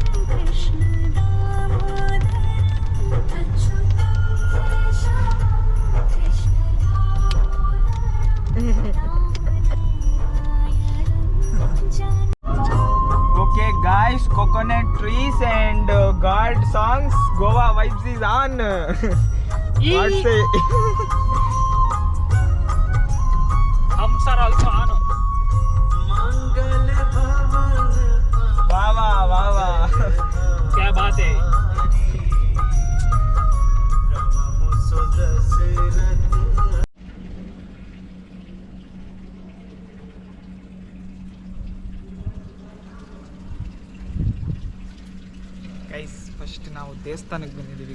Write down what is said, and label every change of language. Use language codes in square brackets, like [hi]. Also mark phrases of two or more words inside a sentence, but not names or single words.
[en] Okay, guys, coconut trees and God songs. Goa vibes is on. What say? Hums are also on. Wow, wow, wow, wow. [hi] क्या बात है. [en] guys, first [kn] ನಾವು ದೇವಸ್ಥಾನಕ್ಕೆ ಬಂದಿದ್ದೀವಿ.